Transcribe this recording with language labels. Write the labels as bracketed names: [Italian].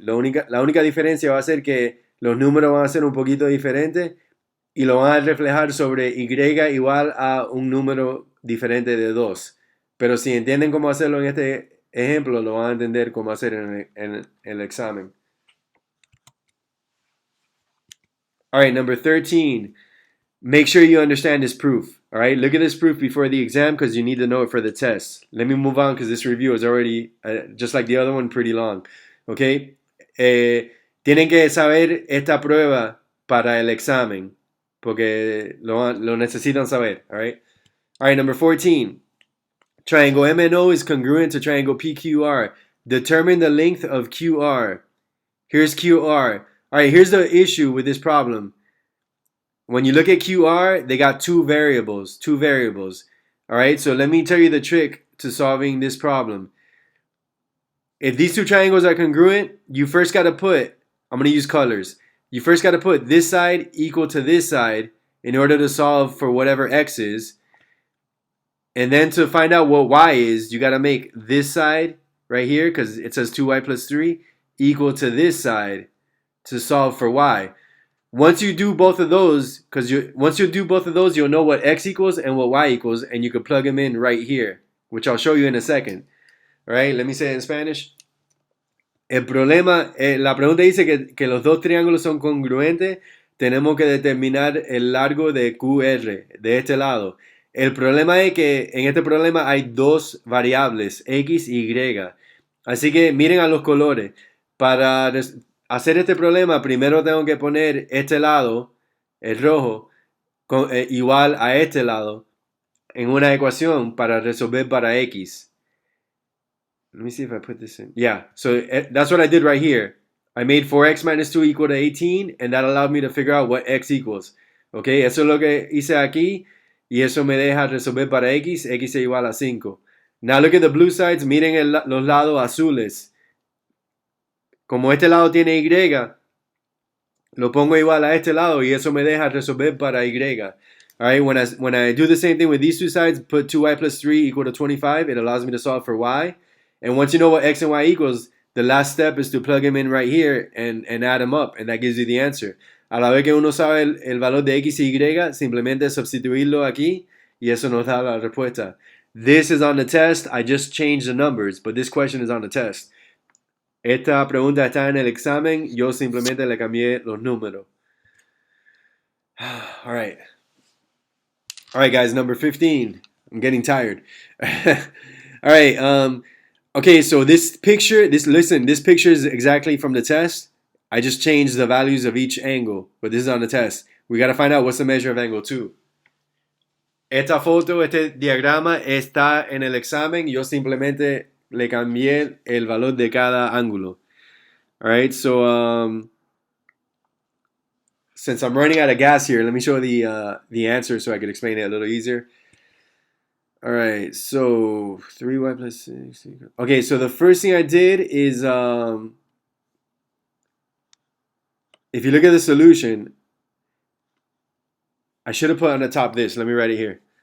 [Spanish] La única diferencia va a ser que los números van a ser un poquito diferentes y lo van a reflejar sobre y igual a un número diferente de 2. Pero si entienden cómo hacerlo en este ejemplo, lo van a entender cómo hacer en el examen. [English] All right, number 13. Make sure you understand this proof. All right, look at this proof before the exam because you need to know it for the test. Let me move on because this review is already, just like the other one, pretty long. Okay. [Spanish] Tienen que saber esta prueba para el examen, porque lo necesitan saber, [English] all right? All right, number 14. Triangle MNO is congruent to triangle PQR. Determine the length of QR. Here's QR. All right, here's the issue with this problem. When you look at QR, they got two variables. All right, so let me tell you the trick to solving this problem. If these two triangles are congruent, you first got to put, I'm going to use colors. You first got to put this side equal to this side in order to solve for whatever x is. And then to find out what y is, you got to make this side right here, because it says 2y plus 3, equal to this side to solve for y. Once you do both of those, you'll know what x equals and what y equals, and you can plug them in right here, which I'll show you in a second. All right, let me say it in Spanish. [Spanish] El problema, la pregunta dice que los dos triángulos son congruentes. Tenemos que determinar el largo de QR de este lado. El problema es que en este problema hay dos variables, X y Y. Así que miren a los colores. Para hacer este problema, primero tengo que poner este lado, el rojo, igual a este lado, en una ecuación para resolver para X. [English] Let me see if I put this in. Yeah, so that's what I did right here. I made 4x minus 2 equal to 18, and that allowed me to figure out what x equals. [Spanish] Okay, eso es lo que hice aquí, y eso me deja resolver para x, x es igual a 5. [English] Now look at the blue sides, [Spanish] miren los lados azules. Como este lado tiene y, lo pongo igual a este lado, y eso me deja resolver para y. [English] Alright, when I do the same thing with these two sides, put 2y plus 3 equal to 25, it allows me to solve for y. And once you know what x and y equals, the last step is to plug them in right here and add them up, and that gives you the answer. [Spanish] A la vez que uno sabe el valor de x y y, simplemente sustituirlo aquí, y eso nos da la respuesta. [English] This is on the test. I just changed the numbers, but this question is on the test. [Spanish] Esta pregunta está en el examen, yo simplemente le cambié los números. [English] All right. All right, guys, number 15. I'm getting tired. All right, okay, so this picture is exactly from the test. I just changed the values of each angle, but this is on the test. We got to find out what's the measure of angle 2. [Spanish] Esta foto, este diagrama está en el examen. Yo simplemente le cambié el valor de cada ángulo. [English] All right, so since I'm running out of gas here, let me show the answer so I can explain it a little easier. All right, so 3y plus 6. Okay, so the first thing I did is, if you look at the solution, I should have put on the top this. Let me write it here.